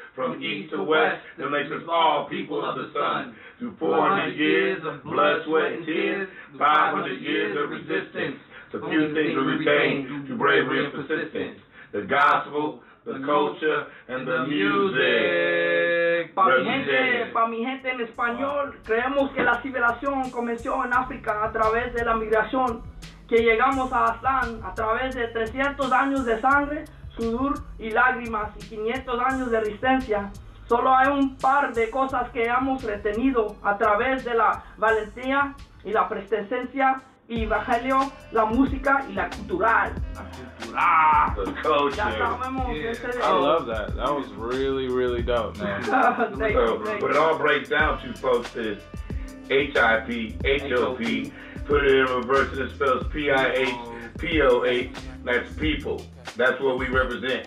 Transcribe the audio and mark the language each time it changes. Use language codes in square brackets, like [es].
[en] from east to west, that makes us all people of the sun. Through 400 years of blood, sweat, and tears, 500 years of resistance, a few things we retain through bravery and persistence. The gospel, the culture, and the music. [es] Pa mi gente en español, creemos que la civilización comenzó en África a través de la migración, que llegamos a Aztlán a través de 300 años de sangre, sudor y lágrimas y 500 años de resistencia. Solo hay un par de cosas que hemos retenido a través de la valentía y la presencia y evangelio, la música y la cultural. [en] The culture. I love that. That was really, really dope, man. Thank you. What it all breaks down to, folks, is HIP, HOP. Put it in reverse and it spells PIHPOH. That's people. That's what we represent.